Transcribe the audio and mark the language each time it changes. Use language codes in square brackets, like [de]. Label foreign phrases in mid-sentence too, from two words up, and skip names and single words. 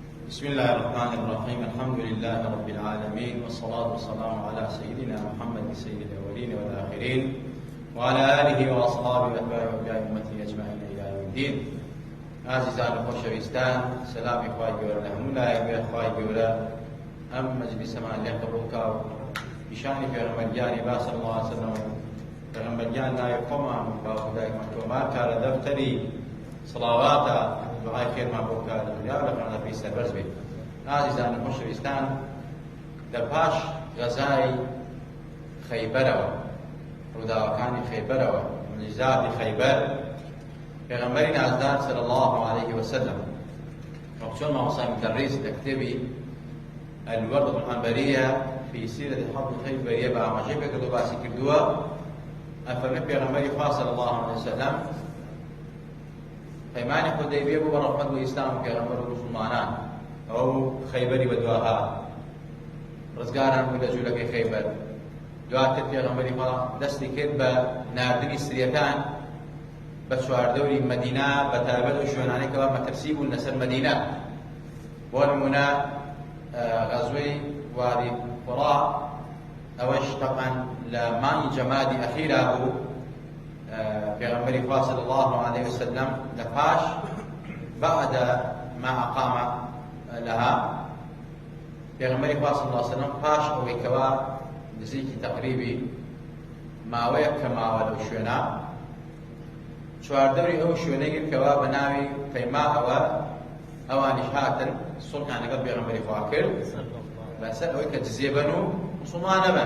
[ar] بسم الله الرحمن الرحيم. الحمد لله رب العالمين، والصلاة والسلام على سيدنا محمد سيد الأولين والآخرين، وعلى آله وأصحابه وأتباعه وأمته أجمعين إلى يوم الدين. [ckb] عزیزان خۆشەویستان، سلامی خوای گەورە لە هەموو لایەک خوای گەورە ئەم مەجلیسەمان لێ قبوڵ کا و پیشانی پێغەمبەرگیانی با [ar] صلی الله علیه وسلم [ckb] پێغەمبەرگیان ناوی خۆمان و باوکدایکمان تۆمار کا لە دەفتەری سڵاواتە دوعای خێرمان بۆ بکات لە دنیا و لە قیامەتەی سەربەرز بێت. عزیزان خۆشەویستان، لە پاش غەزای خەیبەرەوە، ڕووداوەکانی خەیبەرەوە، معجزاتی خەیبەر، پێغەمبەری نازدار [ar] صلی الله عليه وسلم [ckb] چۆن مامۆستای مدەڕیس لە کتێبی الوردة العنبرية في سيرة حرب الخيبرية بە ئاماژەی پێکردو باسی کردووە. ئەفەرمێ پێغەمبەری خوا [ar] صلی الله عليه وسلم [ckb] پەیمانی حودەیبیە بوو بە ڕەحمەت و ئیسلام و پێغەمبەر و موسڵمانان، ئەو خەیبەری بەدواها ڕزگاران بوو لە جوولەکەی خەیبەر. دواتر پێغەمبەری خوا دەستی کرد بە ناردنی سریەکان بە چواردەوری مەدینە، بە تایبەت و شوێنانەی کەوا مەترسی بوون لەسەر مەدینە. بۆ نمونە غەزوەی وادی قوڕا، ئەوەش تەبعەن لە مانگی جەمادی ئەخیرا بوو. پێغەمبەری خوا [ar] صلی الله عليه وسلم [ckb] لە پاش [ar] بعد ما أقام لها، [ckb] پێغەمبەری خوا [ar] صلی الله عليه وسلم [ckb] پاش ئەوەی کەوا نزیکی تەقریبی ماوەیەک کە ماوە لەو شوێنە، چواردەوری ئەو شوێنەی کەوا بە ناوی پەیماەوە ئەوانیش هاتن سوڵحیان لەگەڵ پێغەمبەری خوا کرد بەسەر ئەوەی کە جزیە بن و موسڵمان نەبن.